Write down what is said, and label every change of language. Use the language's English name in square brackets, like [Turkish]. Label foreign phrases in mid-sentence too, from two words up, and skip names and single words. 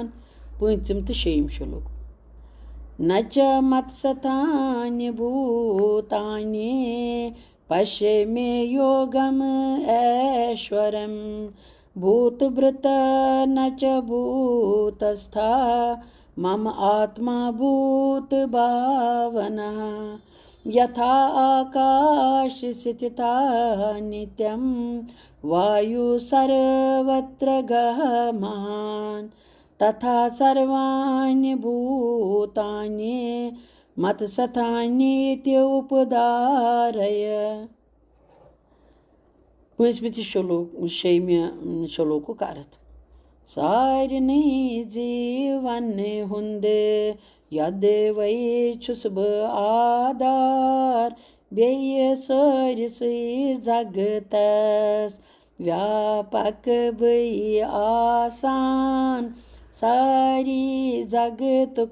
[Kashmiri] پٲنٛژِم تہٕ شیٚیِم شلوک. [Sanskrit] न च मत्स्थानि भूतानि पश्य मे योगम् ऐश्वरम् भूत भृत न च भूतस्था मम आत्मा भूत भावना यथा आकाश स्थिता नित्यं वायु सर्वत्र गमहान् तथा सर्वाणि भूतानि मत्स्थानीति उपधारय. [Kashmiri] पٲنٛژمہِ تہِ شیٚیِمہِ شلوکُک عرت. سارنٕے زیٖون ہُنٛد یدوَے چھُس بہٕ آدار بیٚیہِ سٲرسٕے جگتس ویاپک بٕے آسان ساری جگتُک